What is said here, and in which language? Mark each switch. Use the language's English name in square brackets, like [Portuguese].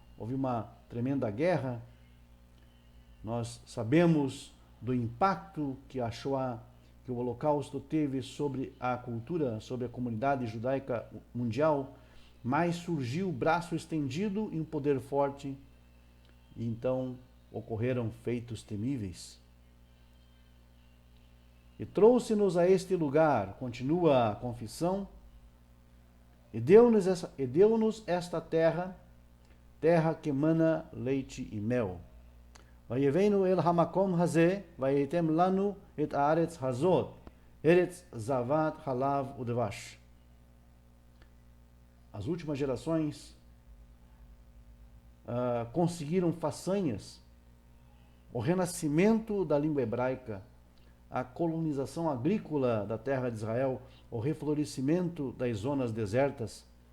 [Portuguese] Houve uma tremenda guerra. Nós sabemos do impacto que que o Holocausto teve sobre a cultura, sobre a comunidade judaica mundial, mas surgiu o braço estendido e um poder forte, e então ocorreram feitos temíveis. E trouxe-nos a este lugar, continua a confissão, e deu-nos esta terra, terra que mana leite e mel. [Hebrew] ויבאנו אל המקום הזה, וייתם לנו את הארץ הזאת, ארץ זבת חלב ודבש. [Portuguese] As últimas gerações conseguiram façanhas, o renascimento da língua hebraica, a colonização agrícola da terra de Israel, o reflorescimento das zonas desertas